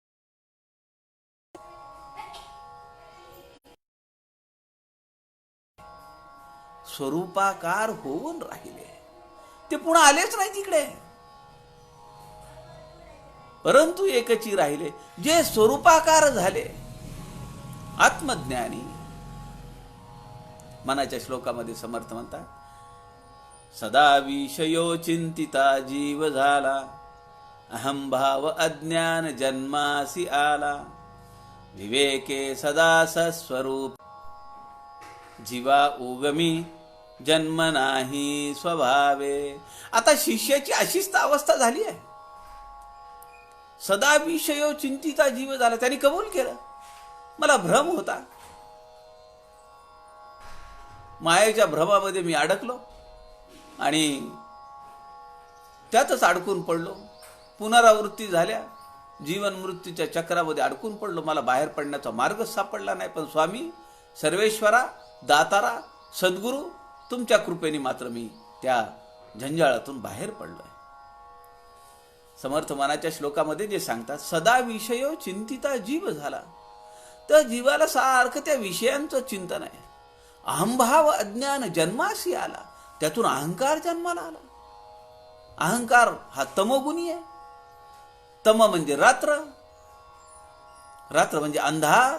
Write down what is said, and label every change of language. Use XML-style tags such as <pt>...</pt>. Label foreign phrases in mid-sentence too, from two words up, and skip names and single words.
<mr>स्वरूपाकार होऊन राहिले. ते पुन्हा आलेच नाही तिकडे. परंतु एकची राहिले, जे स्वरूपाकार झाले, आत्मज्ञानी. मनाच्या श्लोकामध्ये समर्थ म्हणतात, सदा विषयो चिंतिता जीव झाला, अहंभाव अज्ञान जन्मासी आला, विवेके सदा सस्वरूप, जीवा उगमी जन्म नाही स्वभावे. आता शिष्याची अशीच अवस्था झाली आहे. सदा विषयो चिंतिता जीव झाला. त्यांनी कबूल केलं, मला भ्रम होता, मायेच्या भ्रमामध्ये मी अडकलो आणि त्यातच अडकून पडलो. पुनरावृत्ती झाल्या, जीवन मृत्यूच्या चक्रामध्ये अडकून पडलो. मला बाहेर पडण्याचा मार्गच सापडला नाही. पण स्वामी सर्वेश्वरा, दातारा, सद्गुरू, तुमच्या कृपेने मात्र मी त्या झंजाळातून बाहेर पडलोय. समर्थ मनाच्या श्लोकामध्ये जे सांगतात, सदा विषयो चिंतिता जीव झाला, तर जीवाला सारखं त्या विषयांचं चिंतन आहे. अहंभाव अज्ञान जन्मासी आला, त्यातून अहंकार जन्माला आला. अहंकार हा तमोगुणी आहे. तम म्हणजे रात्र, रात्र म्हणजे अंधार.</mr>